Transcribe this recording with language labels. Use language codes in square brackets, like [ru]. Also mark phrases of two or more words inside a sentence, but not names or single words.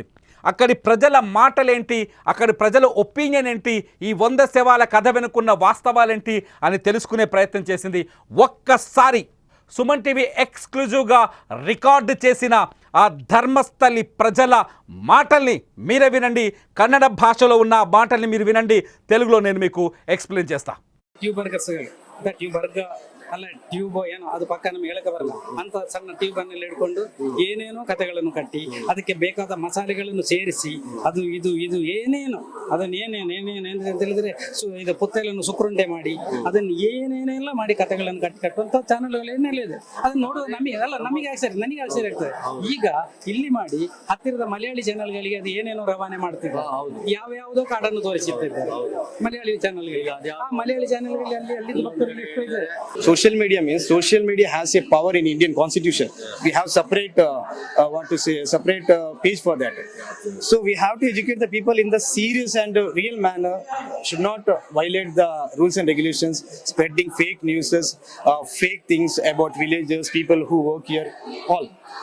[te] అక్కడి ప్రజల మాటలేంటి, అక్కడి ప్రజల ఒపీనియన్ ఏంటి, ఈ 100 శవాల కథ వెనుకున్న వాస్తవాలేంటి అని తెలుసుకునే ప్రయత్నం చేసింది. ఒక్కసారి సుమన్ టీవీ ఎక్స్క్లూజివ్గా రికార్డు చేసిన ఆ ధర్మస్థలి ప్రజల మాటల్ని మీరే వినండి. కన్నడ భాషలో ఉన్న మాటల్ని మీరు వినండి. తెలుగులో నేను మీకు ఎక్స్ప్లెయిన్ చేస్తా. [kn] ಟ್ಯೂಬರ್ಗ ಅಲ್ಲ ಟ್ಯೂಬ್ ಏನೋ ಅದು ಪಕ್ಕ ನಮ್ಗೆ ಹೇಳಕ್ಕೆ ಬರಲ್ಲ ಅಂತ ಸಣ್ಣ ಟ್ಯೂಬ್ ಅನ್ನು ಹಿಡ್ಕೊಂಡು ಏನೇನೋ ಕಥೆಗಳನ್ನು ಕಟ್ಟಿ ಅದಕ್ಕೆ ಬೇಕಾದ ಮಸಾಲೆಗಳನ್ನು ಸೇರಿಸಿ ಅದು ಇದು ಏನೇನು ಅದನ್ನು ಏನೇನು ಅಂತ ಹೇಳಿದ್ರೆ ಇದು ಪುತ್ತಲನ್ನು ಸುಕ್ರುಂಡೆ ಮಾಡಿ ಅದನ್ನು ಏನೇನೆಲ್ಲ ಮಾಡಿ ಕಥೆಗಳನ್ನು ಕಟ್ಟುವಂತ ಚಾನೆಲ್ಗಳು ಏನೆಲ್ಲ ಇದೆ ಅದನ್ನ ನೋಡೋದು ನಮಗೆ ಆಶ್ಚರ್ಯ ಆಗ್ತದೆ. ಈಗ ಇಲ್ಲಿ ಮಾಡಿ ಹತ್ತಿರದ ಮಲಯಾಳಿ ಚಾನೆಲ್ಗಳಿಗೆ ಅದು ಏನೇನೋ ರವಾನೆ ಮಾಡ್ತಿದ್ರು, ಯಾವ್ಯಾವುದೋ ಕಾಡನ್ನು ತೋರಿಸುತ್ತಿದ್ದಾರೆ ಮಲಯಾಳಿ ಚಾನೆಲ್ಗಳಿಗೆ. ಆ ಮಲಯಾಳಿ ಚಾನೆಲ್ಗಳಲ್ಲಿ ಅಲ್ಲಿ ಭಕ್ತರಲ್ಲಿ ಎಷ್ಟು ಇದೆ. [en] Social media has a power in Indian constitution. We have separate page for that. So we have to educate the people in the serious and real manner. Should not violate the rules and regulations, spreading fake news, fake things about villagers, people who work here, all.